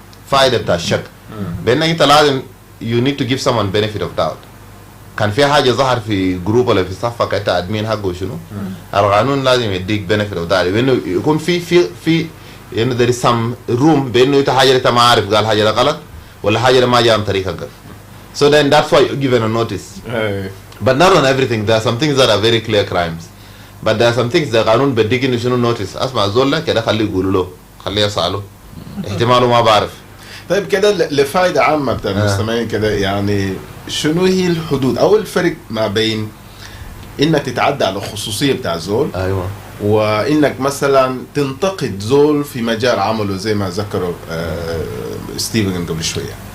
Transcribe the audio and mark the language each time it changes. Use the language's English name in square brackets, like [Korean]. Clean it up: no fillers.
[Arabic] فائده بتاع الشك بانك انت لازم [English] you need to give someone benefit of doubt [Arabic] كان في حاجه ظهر في جروب ولا في صفك انت ادمين حقه وشنو القانون لازم يديك [English] benefit of doubt [Arabic] بانه يكون في انه [English] there is some room [Arabic] بانه انت حاجه انت ما عارف قال حاجه غلط ولا حاجه ما جاء عن طريقك [English] so then that's why you're given a notice. But not on everything. There are some things that are very clear crimes. But there are some things that [Arabic] قانون بديك انه شنو [English] notice. [Arabic] اسمع زول له كده خليه يقولوا له خليه يسأله احتماله ما بعرف. طيب كده لفائدة عامة بتاع المستمعين كده يعني شنو هي الحدود او الفرق ما بين انك تتعدى على الخصوصية بتاع زول ايوه وانك مثلا تنتقد زول في مجال عمله زي ما ذكروا ستيفن قبل شوية.